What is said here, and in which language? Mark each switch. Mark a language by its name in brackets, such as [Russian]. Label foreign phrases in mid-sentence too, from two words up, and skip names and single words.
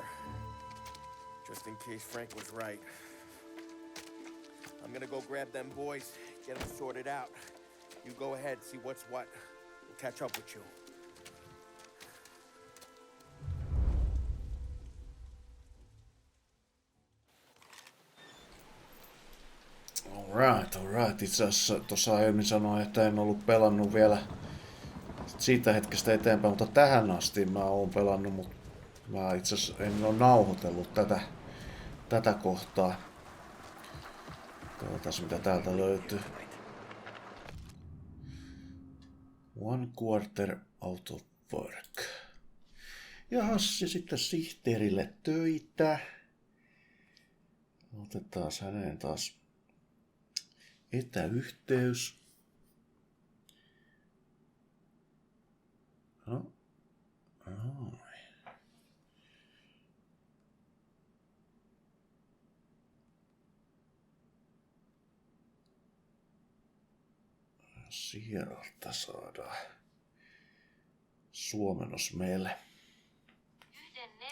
[English] Just in case Frank was right. I'm gonna go grab them boys, get them sorted out. You go ahead, see what's what. We'll catch up with you. Alright. [Finnish] Itse asiassa tuossa aiemmin sanoin, että en ollut pelannut vielä siitä hetkestä eteenpäin, mutta tähän asti mä oon pelannut, mutta mä itse asiassa en ole nauhoitellut tätä kohtaa. Katsotaan mitä täältä löytyy. [English] 1/4 out of work. [Finnish] Ja Hassi sitten sihteerille töitä. Otetaan häneen taas etäyhteys. No. Sieltä saadaan suomennos meille.